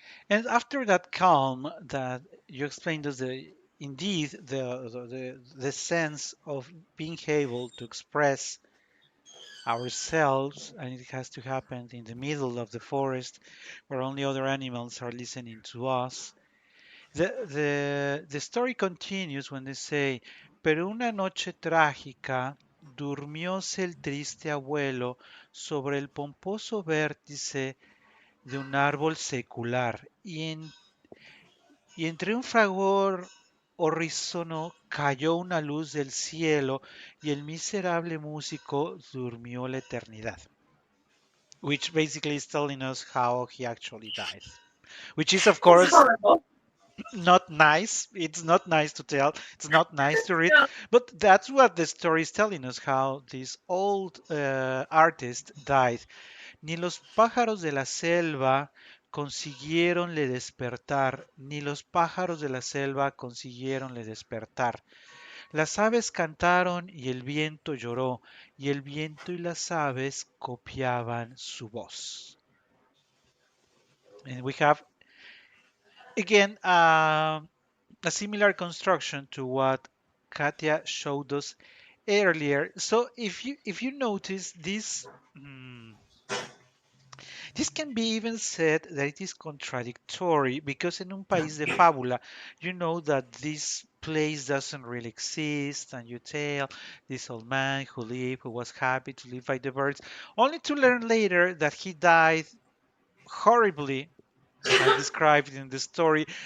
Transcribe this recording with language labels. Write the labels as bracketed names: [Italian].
[English] And after that calm that you explained us, indeed the sense of being able to express ourselves, and it has to happen in the middle of the forest where only other animals are listening to us. The story continues when they say, [Spanish] pero una noche trágica durmióse el triste abuelo sobre el pomposo vértice de un árbol secular, y entre un fragor horrísono cayó una luz del cielo y el miserable músico durmió la eternidad. [English] Which basically is telling us how he actually died. Which is, of It's course, horrible. not nice. It's not nice to tell. It's not nice to read. No. But that's what the story is telling us, how this old artist died. [Spanish] Ni los pájaros de la selva consiguieronle despertar, ni los pájaros de la selva consiguieronle despertar. Las aves cantaron y el viento lloró, y el viento y las aves copiaban su voz. [English] And we have again a similar construction to what Katia showed us earlier. So if you notice this, this can be even said that it is contradictory because in [Spanish] un país de fábula, [English] you know that this place doesn't really exist, and you tell this old man who lived, who was happy to live by the birds, only to learn later that he died horribly as described in the story.